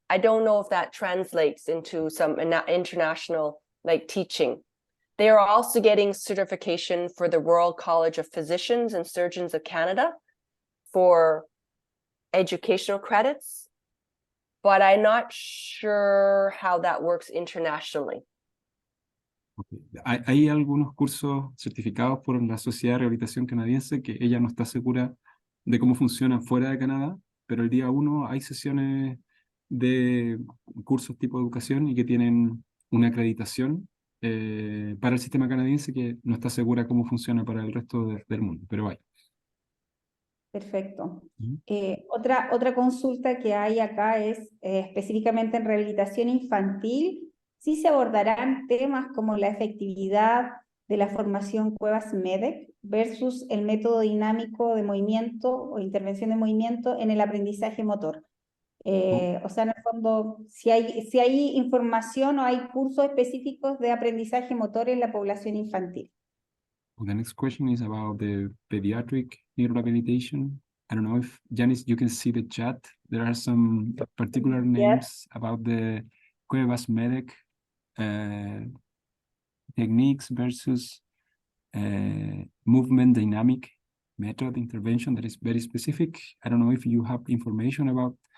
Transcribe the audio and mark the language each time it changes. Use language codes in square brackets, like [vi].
[en] I don't know if that translates into some international like teaching. They are also getting certification for the Royal College of Physicians and Surgeons of Canada for educational credits, but I'm not sure how that works internationally. Okay. [es] Hay algunos cursos certificados por la Sociedad de Rehabilitación Canadiense que ella no está segura de cómo funcionan fuera de Canadá, pero el día 1 hay sesiones de cursos tipo educación y que tienen una acreditación para el sistema canadiense que no está segura cómo funciona para el resto del mundo, pero hay. Perfecto. Otra consulta que hay acá es específicamente en rehabilitación infantil. Sí se abordarán temas como la efectividad de la formación Cuevas MEDEC versus el método dinámico de movimiento o intervención de movimiento en el aprendizaje motor. O sea, en el fondo, si hay información o hay cursos específicos de aprendizaje motor en la población infantil. [en] The next question is about the pediatric rehabilitation. I don't know if, Janice, you can see the chat. There are some particular names about the Cuevas MEDEC techniques versus movement dynamic method intervention that is very specific. I don't know if you have information about